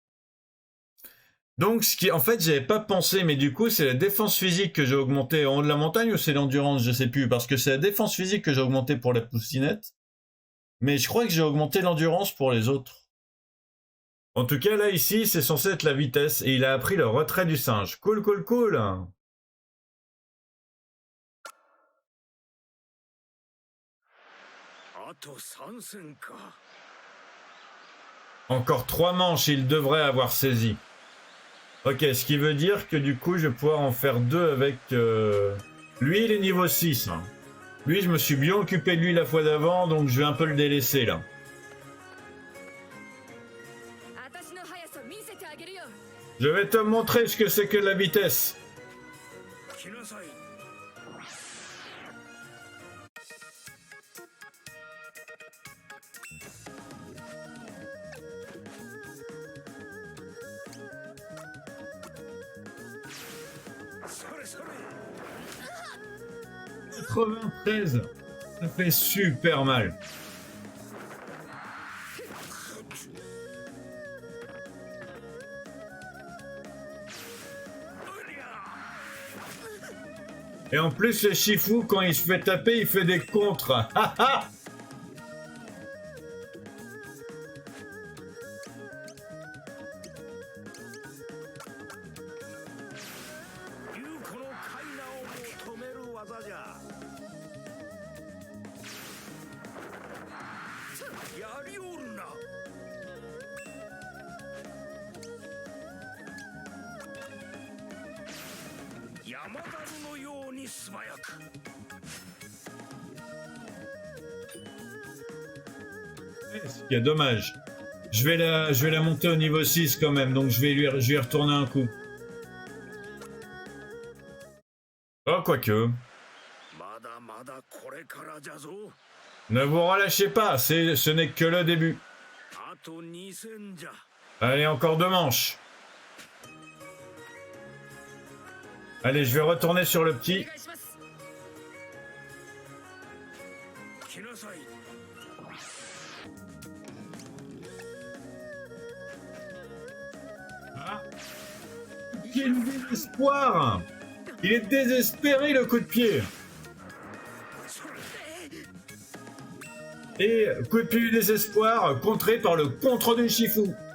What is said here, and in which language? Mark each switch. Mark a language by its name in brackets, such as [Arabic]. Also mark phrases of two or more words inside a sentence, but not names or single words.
[French] Donc, en fait, j'avais pas pensé, mais du coup, c'est la défense physique que j'ai augmentée en haut de la montagne ou c'est l'endurance, je sais plus, parce que c'est la défense physique que j'ai augmentée pour la poussinette. Mais je crois que j'ai augmenté l'endurance pour les autres. En tout cas, là, ici, c'est censé être la vitesse, et il a appris le retrait du singe. Cool, cool, cool. [Japanese] あと3戦か。 [French] Encore 3 manches, il devrait avoir saisi. Ok, ce qui veut dire que du coup, je vais pouvoir en faire 2 avec... Lui, il est niveau 6. Hein. Lui, je me suis bien occupé de lui la fois d'avant, donc je vais un peu le délaisser, là. Je vais te montrer ce que c'est que la vitesse. [Japanese] 来なさい。 それそれ。 [French] 93. Ça fait super mal. Et en plus, le Shifu, quand il se fait taper, il fait des contres. Ha ha! [Japanese] 竜子のカイナをも止める技じゃ。やりおるな。山猿のように素早く。 [French] Ce qui est dommage. Je vais la monter au niveau 6 quand même, donc je vais lui retourner un coup. Oh, quoique. [Japanese] まだまだこれからじゃぞ。 [French] Ne vous relâchez pas, ce n'est que le début. [Japanese] あと2戦じゃ。 [French] Allez, encore 2 manches. Allez, je vais retourner sur le petit. [Japanese] 来なさい。 [French] Ah. Quel désespoir! Il est désespéré, le coup de pied. Et coup de pied du désespoir, contré par le contre du Shifu.